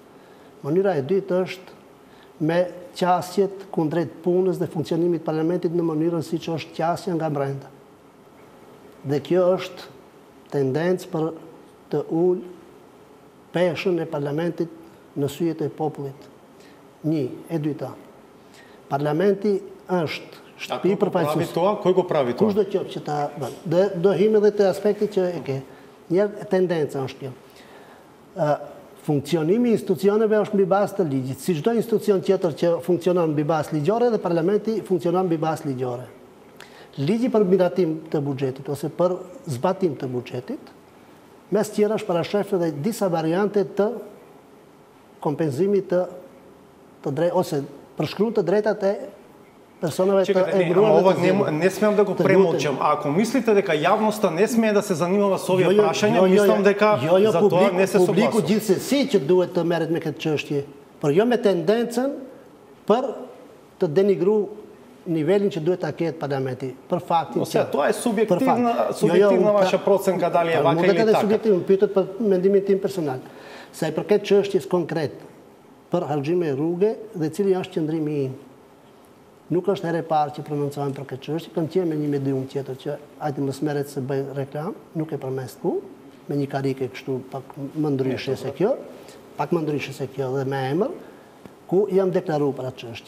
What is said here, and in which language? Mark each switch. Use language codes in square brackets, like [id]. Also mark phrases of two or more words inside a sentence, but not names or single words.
[sq] Mënyra e dytë është me qasjet kundrejt punës dhe funksionimit parlamentit në mënyrën siç është qasja nga brenda. Dhe kjo është tendencë për të ulë peshën e parlamentit në syjet e popullit. Një, e dyta. Parlamenti është shtëpi përfaqësuese. [mk] Кој го прави тоа? [sq] Kush do qoftë që ta bën. Dhe do him edhe te aspekti që e ke. Një tendenca është kjo. Funksionimi i institucioneve është mbi bazë të ligjit. Si çdo institucion tjetër që funksionon mbi bazë ligjore, dhe parlamenti funksionon mbi bazë ligjore. Ligji për miratim të buxhetit ose për zbatim të buxhetit, mes tjera është parashef edhe disa variante të kompenzimit të drejt ose përshkruan të drejtat e personave të emëruar. [mk] Не смеам да го премолчам. Ако мислите дека јавноста не смее да се занимава со овие прашања, мислам дека за тоа не се согласувам. [sq] Публику gjithsesi që duhet të merret me këtë çështje, por jo me tendencën për të denigruar nivelin që duhet ta ketë parlamenti, për faktin [mk] që тоа е субјективна ваша проценка дали е вака или така. [sq] Mund të subjektiv, pyetët për mendimin tim personal. Sa i përket çështjes konkret për harxhime rruge dhe cili është qëndrimi im. Nuk është herë e parë që prononcohem për këtë çështje, kam qenë me një medium tjetër që ajti mos merret se bëj reklam, nuk e përmes ku, me një karike kështu pak më ndryshe se kjo, dhe me emër, ku jam deklaruar për atë çështje.